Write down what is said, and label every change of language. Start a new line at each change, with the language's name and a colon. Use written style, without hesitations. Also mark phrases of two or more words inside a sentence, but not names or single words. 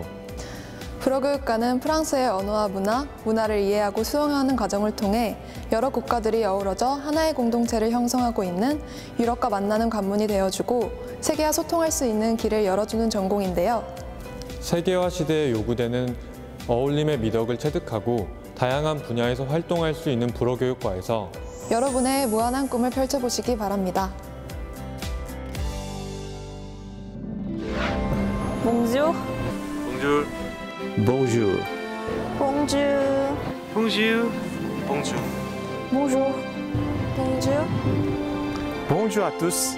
Korean: 불어교육과는 프랑스의 언어와 문화를 이해하고 수용하는 과정을 통해 여러 국가들이 어우러져 하나의 공동체를 형성하고 있는 유럽과 만나는 관문이 되어주고 세계와 소통할 수 있는 길을 열어주는 전공인데요. 세계화 시대에 요구되는 어울림의 미덕을 체득하고 다양한 분야에서 활동할 수 있는 불어교육과에서 여러분의 무한한 꿈을 펼쳐보시기 바랍니다.
French: Bonjour. Bonjour. Bonjour. Bonjour. Bonjour. Bonjour. Bonjour. Bonjour. Bonjour à tous.